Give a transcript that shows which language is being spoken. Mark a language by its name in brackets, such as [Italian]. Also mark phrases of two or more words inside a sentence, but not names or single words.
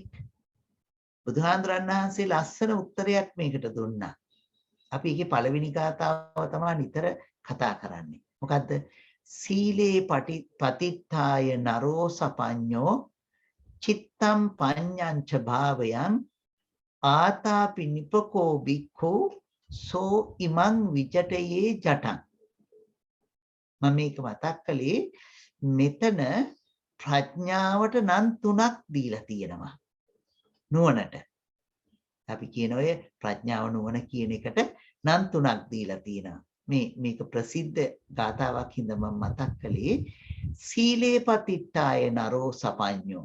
[Sinhala] බුදුහාඳුරන් වහන්සේ ලස්සන උත්තරයක් මේකට දුන්නා. අපි ඒකේ පළවෙනි ගාථාව තමයි නිතර කතා කරන්නේ. [Pali] මොකද්ද? සීලේ පතිත්තාය නරෝ සපඤ්ඤෝ චිත්තම් පඤ්ඤංච භාවයන් ආතාපි නිපකෝ බික්ඛු සෝ ඉමං විචටයේ ජටං. [Sinhala] මම මේක මතක් කළේ මෙතන ප්‍රඥාවට නම් 3ක් දීලා තියෙනවා. නුවණට. අපි කියන ඔය ප්‍රඥාව නුවණ කියන එකට නම් 3ක් දීලා තියෙනවා. මේක ප්‍රසිද්ධ ගාථාවක් හින්දා මම මතක් කළේ [Pali] සීලේ පතිට්ඨාය නරෝ සපඤ්ඤෝ.